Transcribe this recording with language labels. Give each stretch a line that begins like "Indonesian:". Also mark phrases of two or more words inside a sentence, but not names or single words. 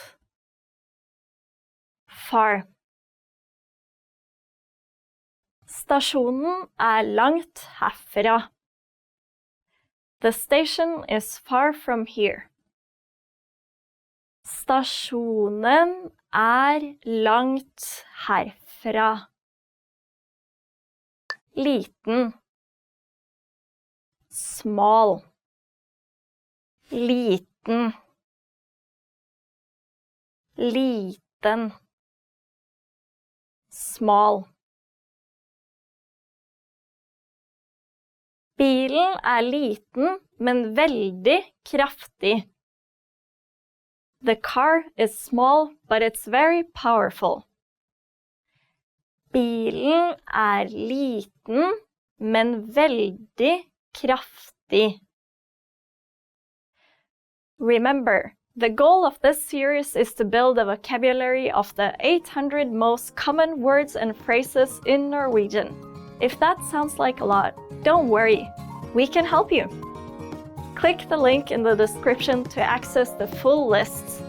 English: Far.
Norwegian: Stasjonen langt herfra.
English: The station is far from here.
Norwegian: Stasjonen langt herfra. Liten. Small. Liten. Liten. small. Bilen liten, men veldig kraftig.
English: The car is small, but it's very powerful.
Norwegian: Bilen liten, men veldig kraftig.
English: Remember, the goal of this series is to build a vocabulary of the 800 most common words and phrases in Norwegian. If that sounds like a lot, don't worry, we can help you. Click the link in the description to access the full list.